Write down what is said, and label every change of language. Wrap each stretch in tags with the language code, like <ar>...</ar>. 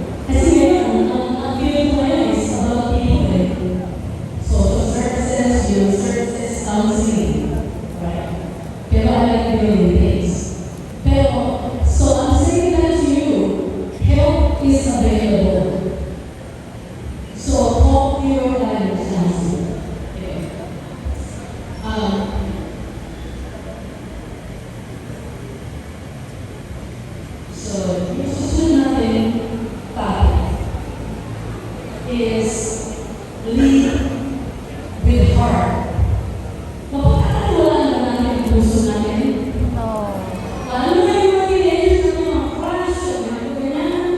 <tl>Kasi ngayon, ang feeling ko ngayon</tl> <en>is about people</en> <tl>eh.</tl> <en>Social services, human services, counseling. Right? Pero I like the building things. Pero, so I'm saying that to you, help is available. So talk to your guidance counselor. Okay.</en> <tl>So, yung susunod natin topic is</tl> <en>lead with heart.</en> <tl>Mapagkakatawalaan ba natin ang puso natin? Lalo na yung mga teenagers na mga crush, mga ganyan.</tl>